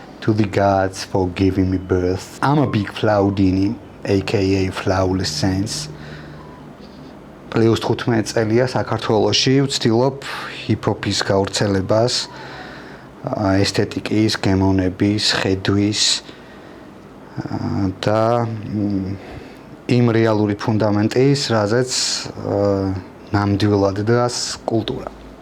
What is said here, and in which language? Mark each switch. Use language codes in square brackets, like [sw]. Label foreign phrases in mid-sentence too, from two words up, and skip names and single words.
[en] to the gods for giving me birth. I'm a big Flaudini, aka Flawless Sense. [ka] Plus 15 წელია საქართველოში ვცდილობ ჰიპ-ჰოპის გავრცელებას, ესთეტიკის, გემოვნების, ხედვის და იმ რეალური ფუნდამენტის, რაზეც ნამდვილად დგას კულტურა.